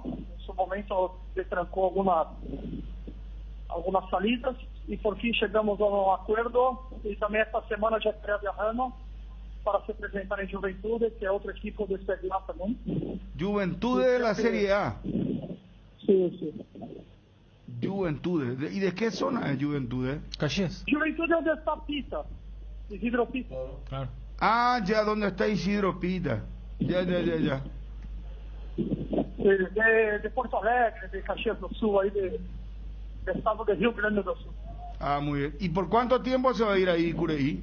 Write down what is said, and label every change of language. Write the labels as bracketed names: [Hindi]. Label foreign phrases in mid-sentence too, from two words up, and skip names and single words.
[Spanish] En su momento se trancó algunas salidas y por fin llegamos a un acuerdo y también esta semana ya está viajando para se presentar en Juventude, que es otro equipo de Serie A también. Juventude de la Serie A. Sí. Juventude. ¿Y de qué zona es Juventude? Caxias. Juventude es donde está Pita, Isidro Pita. Claro. Ah, ya, donde está Isidro Pita. Ya. De Porto Alegre, de Caxias do Sul, ahí de estado de Rio Grande do Sul. Ah, muy bien. ¿Y por cuánto tiempo se va a ir ahí, Cureí?